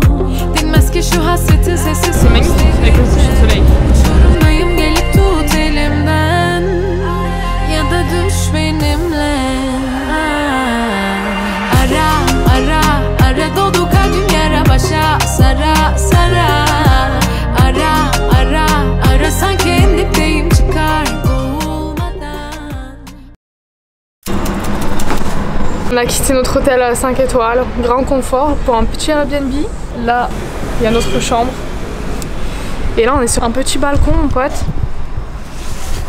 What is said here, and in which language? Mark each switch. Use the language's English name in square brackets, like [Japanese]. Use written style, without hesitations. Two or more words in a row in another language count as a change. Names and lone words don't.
[Turkish] Dinmez ki şu hasretin sesi sonsuz. Uçurumdayım, gelip tut elimden ya da düş benimle. Ara ara ara, dolu kalbim yara başa sara sara. Ara ara ara, sanki en dipteyim, çıkar boğulmadan. [French] On a quitté notre hôtel à 5 étoiles, grand confort, pour un petit Airbnb. Là, il y a notre chambre. Et là, on est sur un petit balcon, mon pote.